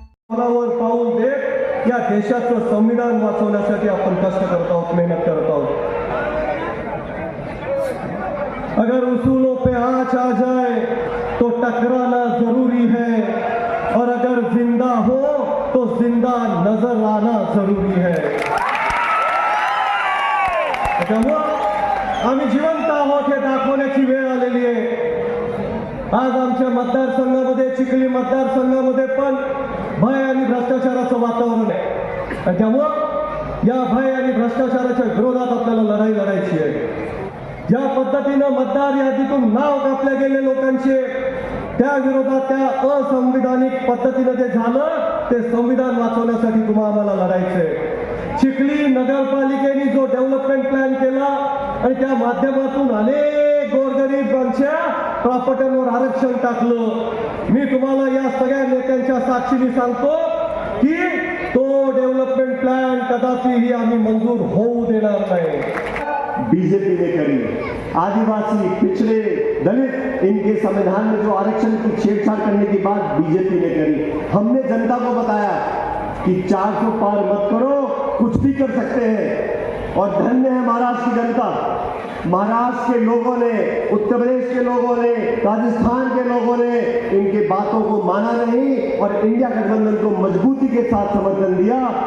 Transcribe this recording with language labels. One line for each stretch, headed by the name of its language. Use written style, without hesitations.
Marathi: देशाचं संविधान वाचवण्यासाठी आपण कष्ट करत आहोत, मेहनत करत आहोत।
Hindi: अगर उसूलों पे आँच आ जाए तो टकराना जरूरी है, और अगर जिंदा हो तो जिंदा नजर आना जरूरी है।
Marathi: आम्ही जिवंत आहोत हे दाखवण्याची वेळ आलेली आहे। आज आमच्या मतदारसंघामध्ये, चिखली मतदारसंघामध्ये पण भय आणि भ्रष्टाचाराचं वातावरण आहे। त्यामुळं या भय आणि भ्रष्टाचाराच्या विरोधात आपल्याला लढाई लढायची आहे। ज्या पद्धतीनं मतदार यादीतून नाव कापले गेले लोकांचे, त्या विरोधात, त्या असंविधानिक पद्धतीनं जे झालं ते संविधान वाचवण्यासाठी आम्हाला लढायचंय। चिखली नगरपालिकेने जो डेव्हलपमेंट प्लॅन केला आणि त्या माध्यमातून अनेक गोरगरिबांच्या प्रॉपर्ट्यांवर आरक्षण टाकलं, मी तुम्हाला या सगळ्या नेत्यांच्या साक्षीने सांगतो की तो डेव्हलपमेंट प्लॅन कदापिही आम्ही मंजूर होऊ देणार नाही।
Hindi: बीजेपी ने करी, आदिवासी, पिछड़े, दलित, इनके संविधान में जो आरक्षण की छेड़छाड़ करने की बात बीजेपी ने करी। हमने जनता को बताया कि 400 पार मत करो, कुछ भी कर सकते हैं। और धन्य है महाराष्ट्र की जनता, महाराष्ट्र के लोगों ने, उत्तर प्रदेश के लोगों ने, राजस्थान के लोगों ने इनके बातों को माना नहीं और इंडिया गठबंधन को मजबूती के साथ समर्थन दिया।